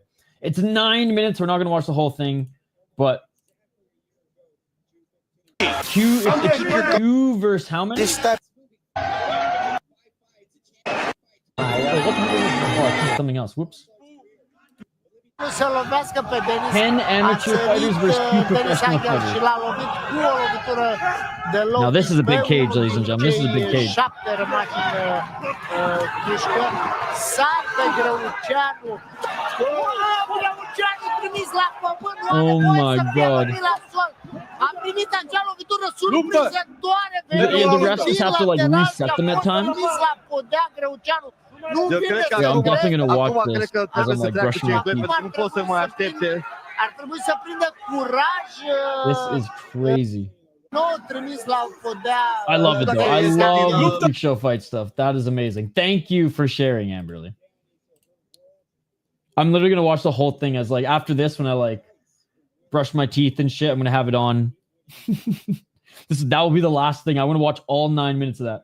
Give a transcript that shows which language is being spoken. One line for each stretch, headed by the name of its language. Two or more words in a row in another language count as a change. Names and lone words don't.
English: It's 9 minutes. We're not going to watch the whole thing, but Q versus how many? Something else. Whoops.
Romanian: să lovească pe Denis.
English: 10 amateur fighters versus 2 professional
Romanian: Și
English: fighters.
Romanian: l-a lovit cu o lovitură de low.
English: Now this is a big cage, ladies and gentlemen. This is a big cage.
Romanian: 7 rămași în ghișcă. Sar pe Greuceanu. Greuceanu trimis la pământ.
English: Oh my God.
Romanian: A primit acea lovitură surprinzătoare.
English: Yeah, the refs just have to like reset them at times. Yeah, I'm definitely gonna watch this as I'm like brushing my teeth.
Romanian: Nu pot să mai aștepte. Ar trebui să prindă curaj.
English: This is crazy.
Romanian: Nu trimis la podea.
English: I love it though. I love the freak show fight stuff. That is amazing. Thank you for sharing, Amberly. I'm literally gonna watch the whole thing as like after this when I like brush my teeth and shit. I'm gonna have it on. That will be the last thing. I want to watch all 9 minutes of that.